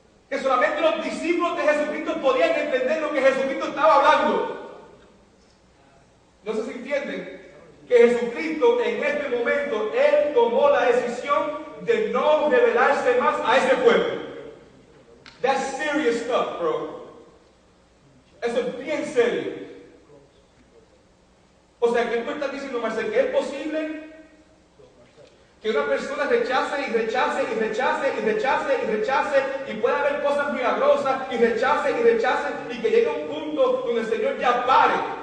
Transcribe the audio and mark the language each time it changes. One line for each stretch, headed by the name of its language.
Spanish: Que solamente los discípulos de Jesucristo podían entender lo que Jesucristo estaba hablando. No sé si entienden que Jesucristo en este momento, él tomó la decisión de no revelarse más a ese pueblo.
English: That's serious stuff, bro.
Spanish: Eso es bien serio. O sea, ¿qué tú estás diciendo, Marcel? ¿Que es posible que una persona rechace y rechace y rechace y rechace y rechace y pueda haber cosas milagrosas y rechace y que llegue a un punto donde el Señor ya pare?